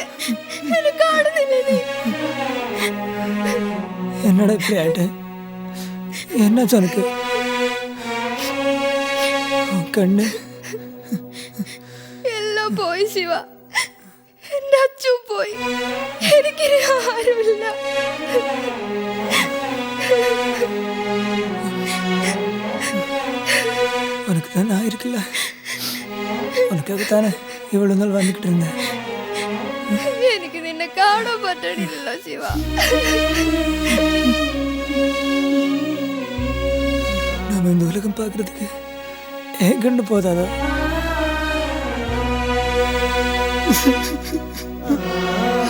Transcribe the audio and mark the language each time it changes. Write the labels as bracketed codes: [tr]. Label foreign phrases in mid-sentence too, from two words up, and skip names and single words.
[ml] എന്നെ കാണുന്നില്ലേ നീ? [ta] என்னடா இப்படி ஆயிட்ட? என்னாச்சு உனக்கு? [ml] കണ്ണ് എല്ലാം പോയി ശിവ. എന്റെ അച്ഛൻ പോയി. എനിക്കിനി ആരുമില്ല. [ta] புரிஞ்சுக்கல. உனக்காகத்தானே இவ்வளோ நாள் வந்துக்கிட்டு இருந்தேன். [ml] എനിക്ക് നിന്നെ കാണാൻ പറ്റണില്ലല്ലോ ശിവ. [ta] நாம இந்த உலகம் பார்க்கறதுக்கு ஏன் கண்டு போதாதா?